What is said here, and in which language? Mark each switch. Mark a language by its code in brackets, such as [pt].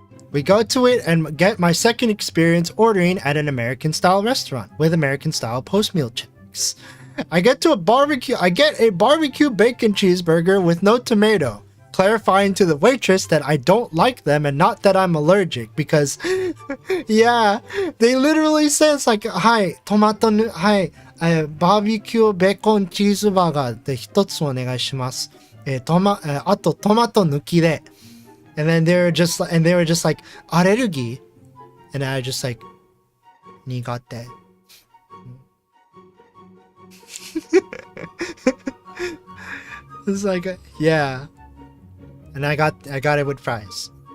[en] We go to it and get my second experience ordering at an American-style restaurant with American-style post-meal checks. I get a barbecue bacon cheeseburger with no tomato, clarifying to the waitress that I don't like them and not that I'm allergic because, yeah, they literally says like, hi, tomato, hi, [ja] バーベキューベーコンチーズバーガーで一つお願いします。あとトマト抜きで。 [en] And then they were just like, アレルギー And I just like, 苦手。 It's like, yeah. And I got it with fries.